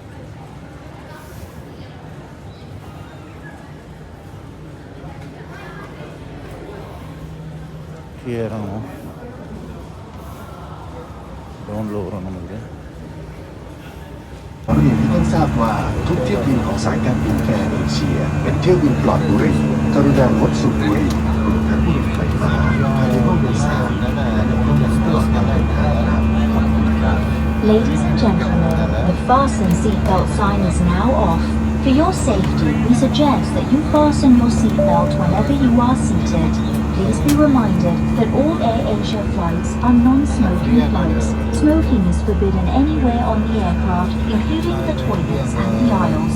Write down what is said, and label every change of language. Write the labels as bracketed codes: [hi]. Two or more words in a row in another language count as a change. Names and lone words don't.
[ta] கீழே இறங்கணும். கிரவுண்டில் வரும் நமக்கு. [th] ขอเรียนให้ท่านทราบว่าทุกเที่ยวบินของสายการบินแอร์เอเชียเป็นเที่ยวบินปลอดบุหรี่กรุณางดสูบบุหรี่รวมทั้งบุหรี่ไฟฟ้าภายในห้องโดยสารและในห้องโดยสารการเดินทางครับขอบคุณครับ [en] Ladies and gentlemen, the fasten seatbelt sign is now off. For your safety, we suggest that you fasten your seatbelt whenever you are seated. Please be reminded that all AirAsia flights are non-smoking flights. Smoking is forbidden anywhere on the aircraft, including the toilets and the aisles.